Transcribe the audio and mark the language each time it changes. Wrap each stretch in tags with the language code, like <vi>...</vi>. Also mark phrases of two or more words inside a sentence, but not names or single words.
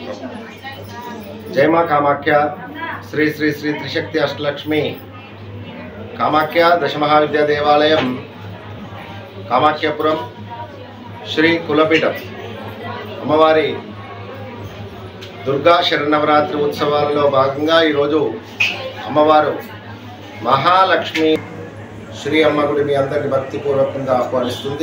<hi>जय मां कामाख्या श्री श्री श्री त्रिशक्ति अष्टलक्ष्मी</hi> <te>కామాఖ్య దశమహావిద్యా దేవాలయం కామాఖ్యపురం శ్రీ కులపీఠం అమ్మవారి దుర్గా శరన్నవరాత్రి ఉత్సవాలలో భాగంగా ఈరోజు అమ్మవారు మహాలక్ష్మి శ్రీ అమ్మ గుడి మీ అందరినీ భక్తిపూర్వకంగా ఆహ్వానిస్తుంది.</te>